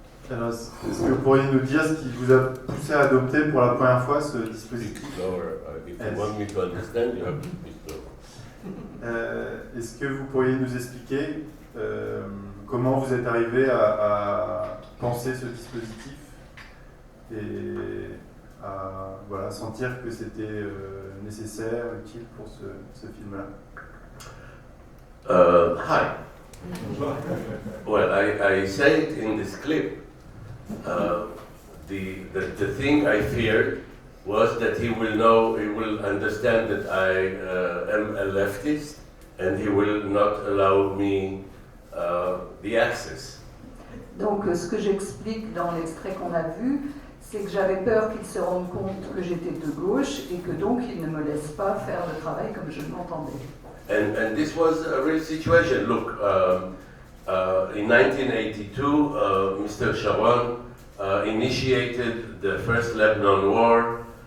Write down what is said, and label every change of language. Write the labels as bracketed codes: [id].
[fr] Alors, est-ce que vous pourriez nous dire ce qui vous a poussé à adopter pour la première fois ce dispositif? [en] If you want me to understand, you have to speak slower. [fr] Est-ce que vous pourriez nous expliquer comment vous êtes arrivé à penser ce dispositif et voilà, sentir que c'était nécessaire, utile pour ce film-là. [en] Hi. Well, I say it in this clip. The thing I feared was that he will understand that I am a leftist, and he will not allow me the access. [fr] Donc ce que j'explique dans l'extrait qu'on a vu, c'est que j'avais peur qu'il se rende compte que j'étais de gauche et que donc il ne me laisse pas faire le travail comme je l'entendais. [en] And this was a real situation. Look, in 1982, Mr. Sharon initiated the first Lebanon war.